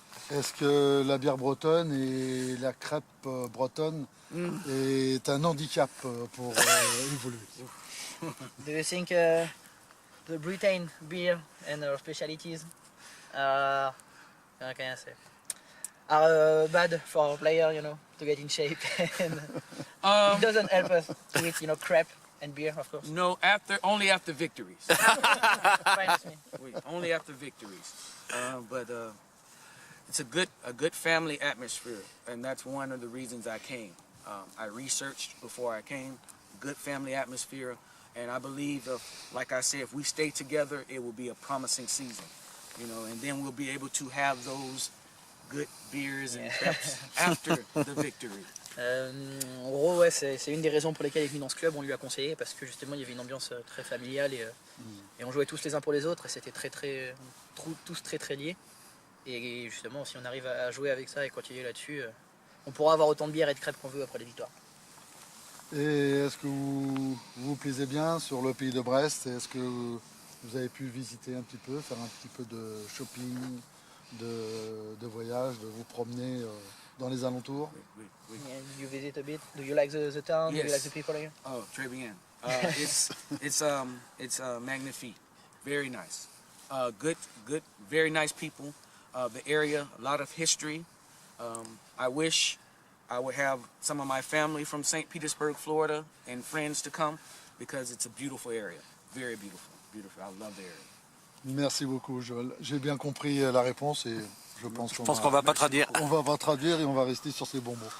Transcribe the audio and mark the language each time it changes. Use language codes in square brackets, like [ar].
[fr] Est-ce que la bière bretonne et la crêpe bretonne est un handicap pour évoluer? [en] Do you think the Britain beer and our specialties how can I say, are bad for our player, to get in shape and it doesn't help us to eat, crêpe and beer, of course. No, only after victories. Fine with me. Oui, only after victories. But it's a good family atmosphere, and that's one of the reasons I came. I researched before I came, good family atmosphere, and I believe, like I said, if we stay together, it will be a promising season, and then we'll be able to have those good beers and crepes after the victory. [fr] En gros, ouais, c'est une des raisons pour lesquelles il est venu dans ce club. On lui a conseillé parce que justement il y avait une ambiance très familiale et on jouait tous les uns pour les autres et c'était tous très liés. Et justement, si on arrive à jouer avec ça et continuer là-dessus, on pourra avoir autant de bière et de crêpes qu'on veut après les victoires. Et est-ce que vous vous plaisez bien sur le pays de Brest? Est-ce que vous avez pu visiter un petit peu, faire un petit peu de shopping, de voyage, de vous promener dans les alentours? Oui. [en] You visit a bit? Do you like the town? Yes. Do you like the people here? Oh, [fr] très bien. [en] It's magnifique. Very nice. Good, very nice people. The area, a lot of history. I wish I would have some of my family from St. Petersburg, Florida, and friends to come because it's a beautiful area. Very beautiful. Beautiful. I love the area. [fr] Merci beaucoup, Joël. J'ai bien compris la réponse et je pense qu'on va pas traduire. On va pas traduire et on va rester sur ces bons mots.